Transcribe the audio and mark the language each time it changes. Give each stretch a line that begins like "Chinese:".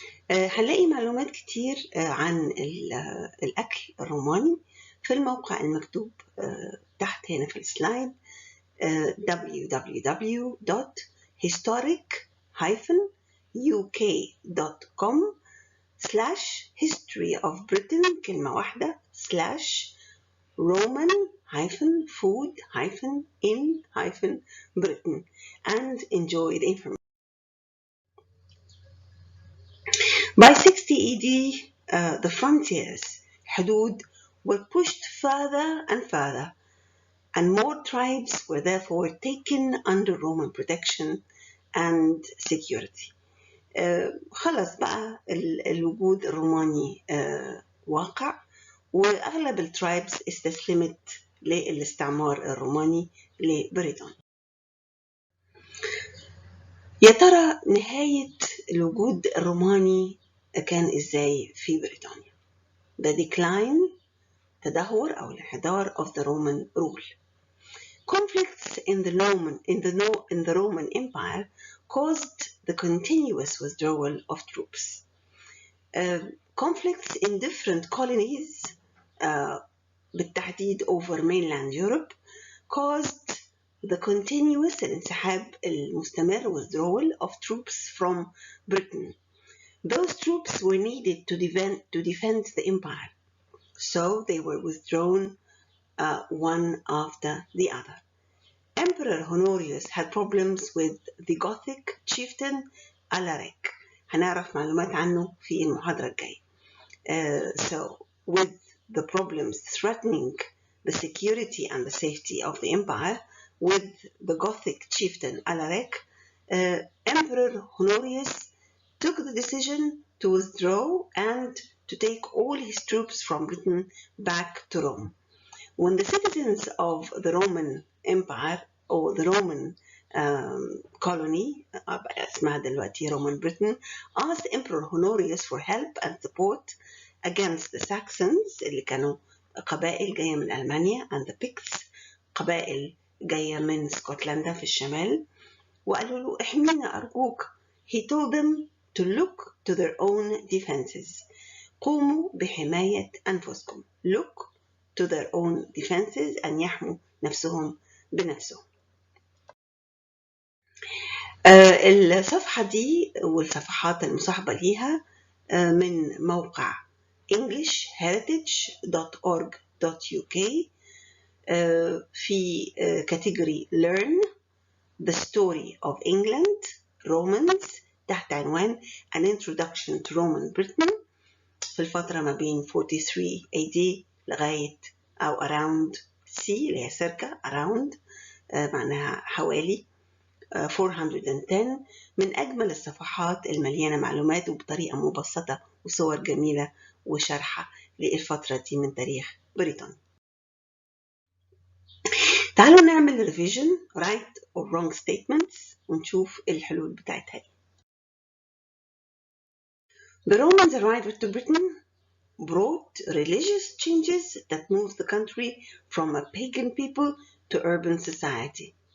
Arabic: هنلاقي معلومات كتير عن الأكل الروماني في الموقع المكتوب تحت هنا في السلايد www.historic-uk.com/history-of-Britain كلمة واحدة /Roman-food-in-Britain
English: and enjoy the information. By 60 AD, the frontiers, حدود, were pushed further and further, and more tribes were therefore taken under Roman protection and security.
Arabic: خلص بقى الوجود الروماني واقع، وأغلب الترايبس استسلمت للاستعمار الروماني لبريطانيا. يا ترى نهاية الوجود الروماني كان إزاي في بريطانيا؟
English: The decline
Arabic: تدهور أو الانحدار
English: of the Roman rule. Conflicts in the Roman Empire caused the continuous withdrawal of troops. Conflicts in different colonies بالتحديد over mainland Europe caused the continuous
Arabic: الانسحاب المستمر
English: withdrawal of troops from Britain. Those troops were needed to defend the empire, so they were withdrawn one after the other. Emperor Honorius had problems with the Gothic chieftain Alaric.
Arabic: هنعرف معلومات عنه في المحاضرة الجاية.
English: So with the problems threatening the security and the safety of the empire, with the Gothic chieftain Alaric, Emperor Honorius took the decision to withdraw and to take all his troops from Britain back to Rome. When the citizens of the Roman Empire or the Roman colony,
Arabic: اسمها دلوقتي
English: Roman Britain, asked Emperor Honorius for help and support against the Saxons
Arabic: اللي كانوا قبائل جاية من ألمانيا
English: and the Picts
Arabic: قبائل جاية من اسكتلندا في الشمال وقالوا له احمينا أرجوك.
English: He told them to look to their own defenses.
Arabic: قوموا بحماية أنفسكم.
English: Look to their own defenses
Arabic: أن يحموا نفسهم بنفسهم. الصفحة دي والصفحات المصاحبة ليها من موقع englishheritage.org.uk في كاتيجوري Learn the Story of England Romans تحت عنوان An Introduction to Roman Britain في الفترة ما بين 43 AD لغاية أو around C اللي هي
English: circa around
Arabic: معناها حوالي 410 من أجمل الصفحات المليانة معلومات وبطريقة مبسطة وصور جميلة وشرحة للفترة دي من تاريخ بريطانيا. تعالوا نعمل revision
English: right or wrong statements
Arabic: ونشوف الحلول بتاعتها.
English: The Romans arrived to Britain brought religious changes that moved the country from a pagan people to urban society.